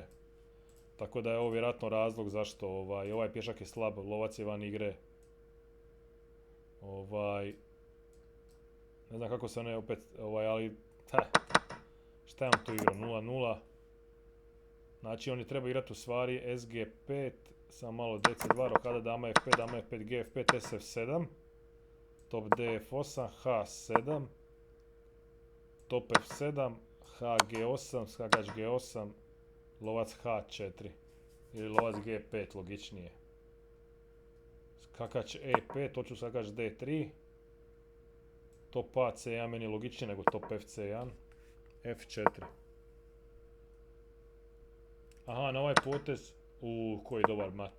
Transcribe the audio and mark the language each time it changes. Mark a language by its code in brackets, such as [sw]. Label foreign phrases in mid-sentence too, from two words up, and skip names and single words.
[hr] Tako da je ovo vjerojatno razlog zašto ovaj pješak je slab, lovac je van igre. Ne znam kako se ne opet, ali šta je on tu igrao, 0-0. Znači oni treba igrati u stvari SG5, samo malo DC2, rokada, dama F5, dama F5, G5, SF7. Top DF8, H7, top F7, HG8, skakač G8, lovac H4 ili lovac G5, logičnije. Skakač E5, hoću skakač D3, top A C1 meni je logičnije nego top FC1, F4. Aha, na ovaj potez, koji dobar mat.